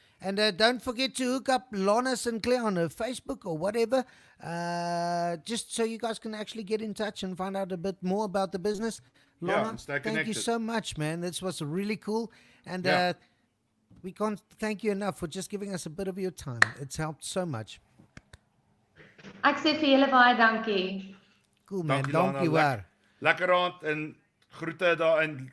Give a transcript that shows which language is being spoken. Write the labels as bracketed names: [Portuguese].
[English] And don't forget to hook up Lana Sinclair on her Facebook or whatever, just so you guys can actually get in touch and find out a bit more about the business. Lana, and stay thank you connected. so much, man. This was really cool. And we can't thank you enough for just giving us a bit of your time. It's helped so much. [Afrikaans] Ek sê vir julle baie dankie. [English] Cool, man. [Afrikaans] Dankie, Lana. Dankie hoor. Lekker aand en groete daar en